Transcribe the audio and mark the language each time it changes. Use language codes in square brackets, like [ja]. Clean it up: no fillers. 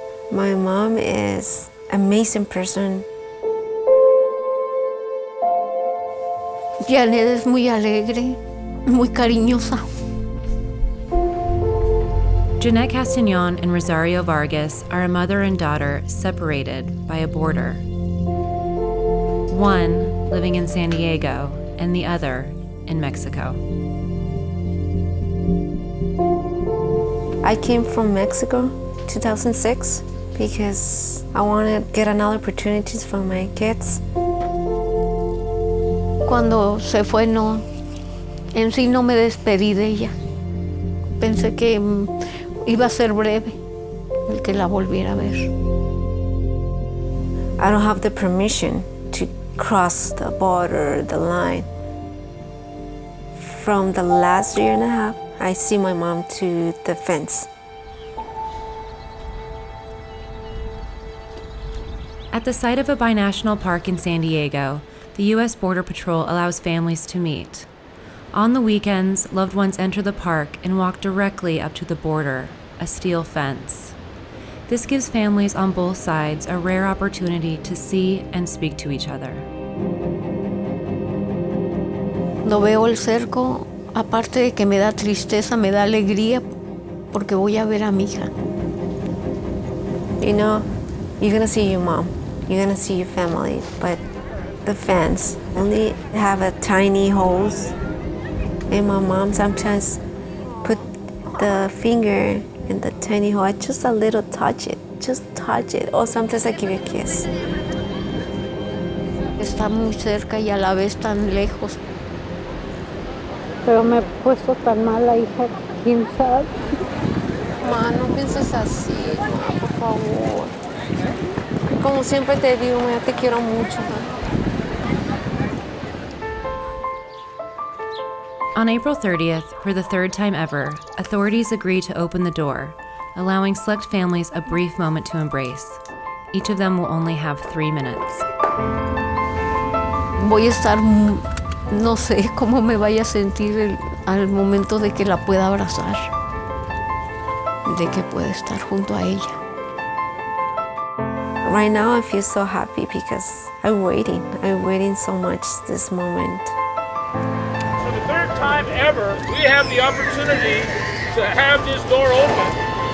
[en] My mom is an amazing person. [es] Janet es muy alegre, muy cariñosa. [en] Jeanette Castagnon and Rosario Vargas are a mother and daughter separated by a border. One living in San Diego and the other in Mexico. I came from Mexico 2006 because I wanted to get another opportunities for my kids. [es] Cuando se fue, en sí no me despedí de ella. Pensé que iba a ser breve el que la volviera a ver. [en] I don't have the permission to cross the border, the line. From the last year and a half, I see my mom to the fence. At the site of a binational park in San Diego, the U.S. Border Patrol allows families to meet. On the weekends, loved ones enter the park and walk directly up to the border, a steel fence. This gives families on both sides a rare opportunity to see and speak to each other. [es] Cuando veo el cerco, aparte de que me da tristeza, me da alegría porque voy a ver a mi hija. [en] You know, you're gonna see your mom, you're gonna see your family, but the fence only have a tiny holes. And my mom sometimes put the finger in the tiny hole, just a little touch it. Or sometimes I give you a kiss. [es] Está muy cerca y a la vez tan lejos. Pero me he puesto tan mala, hija, quién sabe. Ma, no pienses así, ma, por favor. Como siempre te digo, ma, te quiero mucho. Ma. [en] On April 30th, for the third time ever, authorities agreed to open the door, allowing select families a brief moment to embrace. Each of them will only have 3 minutes. [es] Voy a estar, no sé cómo me vaya a sentir al momento de que la pueda abrazar, de que pueda estar junto a ella. [en] Right now I feel so happy because I'm waiting so much this moment. For the third time ever, we have the opportunity to have this door open.